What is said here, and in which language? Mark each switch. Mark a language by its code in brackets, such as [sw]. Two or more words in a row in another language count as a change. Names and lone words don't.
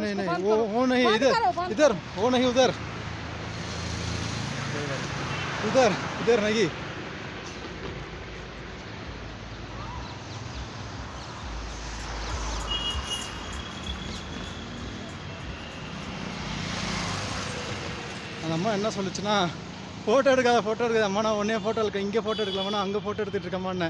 [hi] नहीं इसको नहीं बंद वो करो। वो नहीं, बंद इधर करो, बंद इधर वो नहीं, उधर उधर इधर नहीं. [ta] அந்த அம்மா என்ன சொல்லுச்சுன்னா, ஃபோட்டோ எடுக்காத அம்மா, நான் உடனே ஃபோட்டோ எடுக்க, இங்கே ஃபோட்டோ எடுக்கலாமா, அங்கே ஃபோட்டோ எடுத்துகிட்டு இருக்கம்மான்னு.